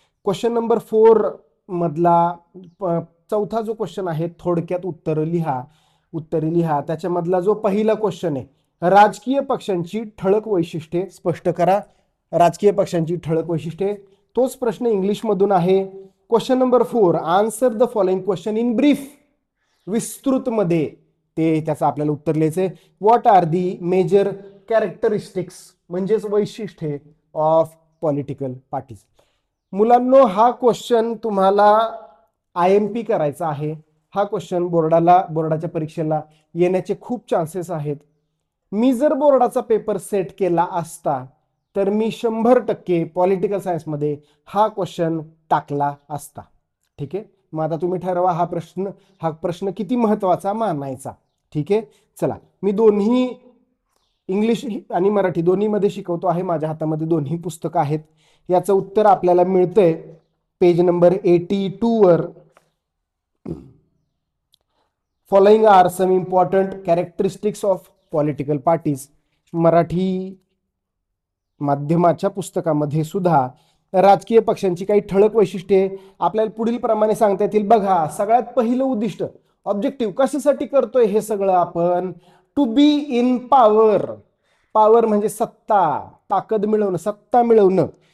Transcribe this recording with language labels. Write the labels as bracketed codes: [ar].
[mr] Question number 4 मधला चौथा जो क्वेश्चन आहे, थोडक्यात उत्तरे लिहा. त्याच्यामधला जो पहिला क्वेश्चन आहे, राजकीय पक्षांची ठळक वैशिष्ट्ये स्पष्ट करा. राजकीय पक्षांची ठळक वैशिष्ट्ये, तोच प्रश्न इंग्लिशमधून आहे. [en] Question number 4, answer the following question in brief. [mr] विस्तृतमध्ये त्याचं आपल्याला उत्तर लिहायचंय. [en] what are the major characteristics, [mr] म्हणजेच वैशिष्ट्ये [en] Of political parties. [mr] मुलांनो, हा क्वेश्चन तुम्हाला IMP करायचा आहे. हा क्वेश्चन बोर्डाच्या परीक्षेला येण्याचे खूप चान्सेस आहेत. मी जर बोर्डाचा पेपर सेट केला असता तर मी 100% पॉलिटिकल सायन्समध्ये हा क्वेश्चन टाकला असता. ठीक आहे, मग आता तुम्ही ठरवा हा प्रश्न किती महत्वाचा मानायचा. ठीक आहे, चला, मी दोन्ही इंग्लिश आणि मराठी दोन्हीमध्ये शिकवतो आहे. माझ्या हातामध्ये दोन्ही पुस्तकं आहेत. याचं उत्तर आपल्याला मिळतंय पेज नंबर 82 वर. [en] Following are some important characteristics of political parties. [mr] Marathi माध्यमाच्या पुस्तकामध्ये सुद्धा राजकीय पक्षांची काही ठळक वैशिष्ट्ये आपल्याला पुढील प्रमाणे सांगता येतील. बघा, सगळ्यात पहिलं उद्दिष्ट, ऑब्जेक्टिव्ह, कशासाठी करतोय हे सगळं आपण? [en] To be in power. [mr] Power म्हणजे सत्ता, ताकद मिळवणं, सत्ता मिळवणं.